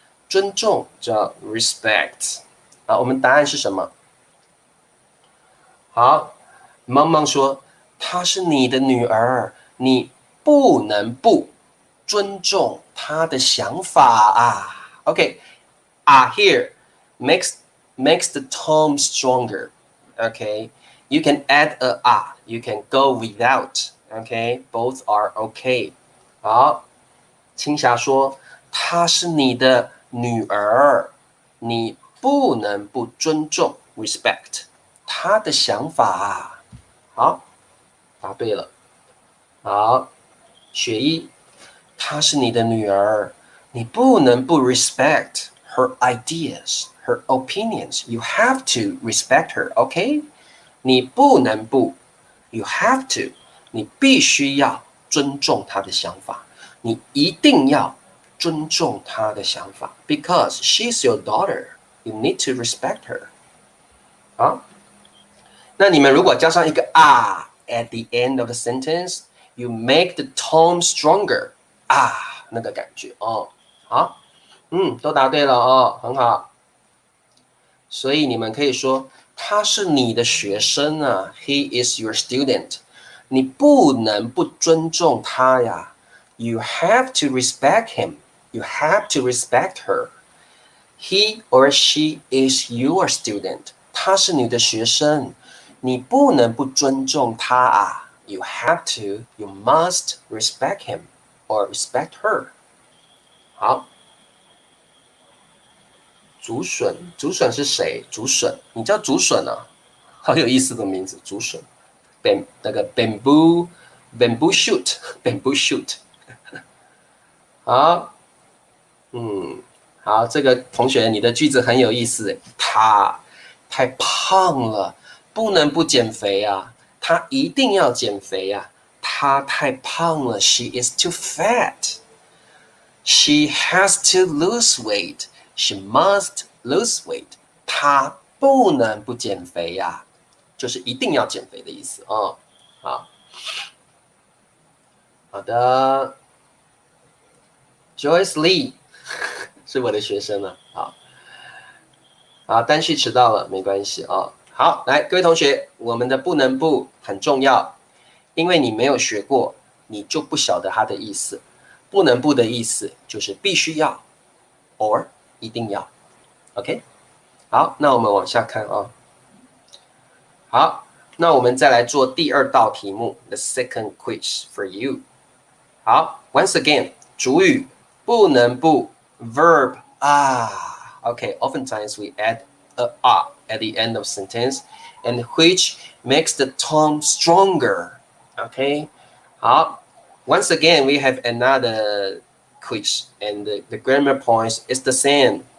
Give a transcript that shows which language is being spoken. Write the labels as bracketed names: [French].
[Chinese] 尊重叫 respect。好，我们答案是什么？好，萌萌说她是你的女儿，你不能不尊重她的想法啊。 [English] OK， here makes the tone stronger. Okay, you can add a you can go without. Okay, both are okay. [Chinese] 好，青霞说她是你的女儿，你不能不尊重 respect 她的想法。好，答对了。好，雪一，她是你的女儿，你不能不 [English] respect her ideas, her opinions. You have to respect her, OK? [Chinese] 你不能不 ， [English] you have to， [Chinese] 你必须要尊重她的想法，你一定要尊重她的想法 ， [English] because she's your daughter. You need to respect her. [Chinese] 好，那你们如果加上一个 [English] at the end of the sentence, you make the tone stronger. [Chinese] 那个感觉哦。好，都答对了哦，很好。所以你们可以说他是你的学生啊 ， [English] He is your student。 [Chinese] 你不能不尊重他呀。 [English] You have to respect him. You have to respect her. He or she is your student. [Chinese] 他是你的学生，你不能不尊重他啊。 [English] You have to, you must respect him or respect her. [Chinese] 好。竹笋，竹笋是谁？竹笋，你叫竹笋啊？好有意思的名字，竹笋。那个 bamboo shoot，bamboo shoot。好，好，这个同学你的句子很有意思。他太胖了，不能不减肥啊！他一定要减肥啊！他太胖了 ， [English] She is too fat. She has to lose weight. She must lose weight. [Chinese] 她不能不减肥呀，就是一定要减肥的意思啊。好的 ，Joyce Lee 是我的学生了。好，单序迟到了，没关系啊。好，来，各位同学，我们的不能不很重要，因为你没有学过，你就不晓得它的意思。不能不的意思就是必须要 ，or 一定要。 OK， 好，那我们往下看啊。好，那我们再来做第二道题目 ， [English] the second quiz for you。好 ，once again， [Chinese] 主语不能不 [English] verb OK, oftentimes we add a at the end of sentence, and which makes the tone stronger. Okay, 好，once again we have another quiz, and the grammar point is the same.